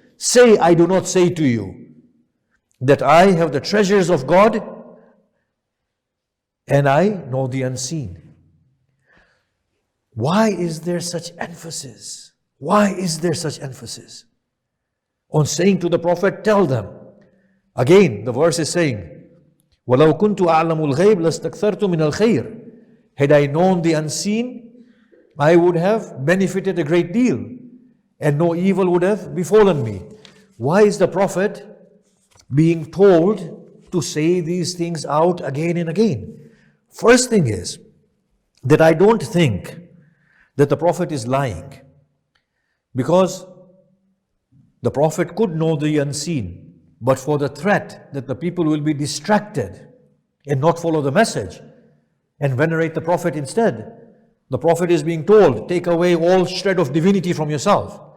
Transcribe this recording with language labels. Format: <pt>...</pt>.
<en>Say, I do not say to you that I have the treasures of God and I know the unseen. Why is there such emphasis? Why is there such emphasis on saying to the Prophet, tell them? Again, the verse is saying,</en> <ar>وَلَوْ كُنْتُ أَعْلَمُ الْغَيْبِ لَاسْتَكْثَرْتُ مِنَ الْخَيْرِ.</ar> <en>Had I known the unseen, I would have benefited a great deal, and no evil would have befallen me. Why is the Prophet being told to say these things out again and again? First thing is that I don't think that the Prophet is lying, because the Prophet could know the unseen, but for the threat that the people will be distracted and not follow the message and venerate the Prophet instead, the Prophet is being told, take away all shred of divinity from yourself.</en>